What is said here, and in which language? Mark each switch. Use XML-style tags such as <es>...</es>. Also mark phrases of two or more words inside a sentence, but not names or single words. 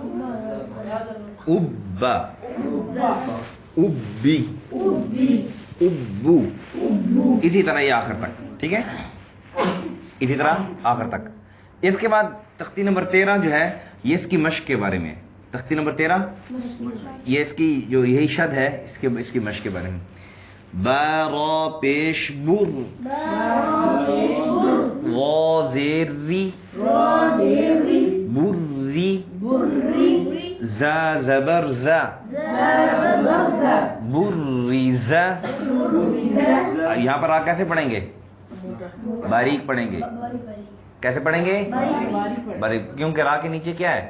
<ar>ابا، ابی، ابو.</ar> <ur>اسی طرح یہ آخر تک. ٹھیک ہے، اسی طرح آخر تک. اس کے بعد تختی نمبر 13 جو ہے یہ اس کی مشق کے بارے میں ہے. تختی نمبر 13 یہ اس کی جو یہی شد ہے اس کی مشق کے بارے میں. با را پیش بر، را زیر ری، بری، زا زبر زا، بریزا. یہاں پر آپ کیسے پڑھیں گے؟ باریک پڑھیں گے. کیسے پڑھیں گے؟ باریک. کیونکہ را کے نیچے کیا ہے؟</ur>